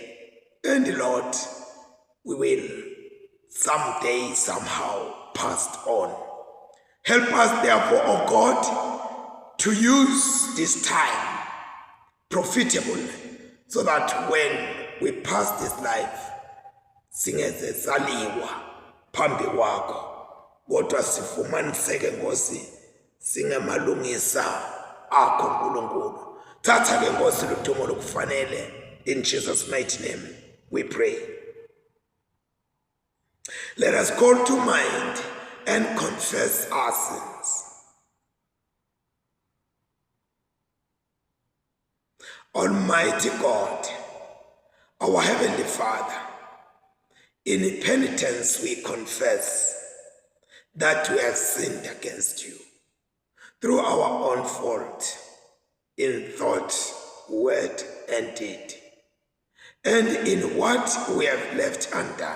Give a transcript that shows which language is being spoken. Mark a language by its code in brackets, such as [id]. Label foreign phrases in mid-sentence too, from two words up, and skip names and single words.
[en] And Lord, we will someday, somehow pass on. Help us therefore, O God, to use this time profitably, so that when we pass this life, [zu] singeze saliwa phambi kwakho, kodwa sifumaniseke Nkosi singemalungisa akho Nkulunkulu. Thatha ke Nkosi ludumo lokufanele. [en] In Jesus' mighty name we pray. Let us call to mind and confess our sins. Almighty God, our Heavenly Father, in penitence we confess that we have sinned against you through our own fault, in thought, word, and deed, and in what we have left undone.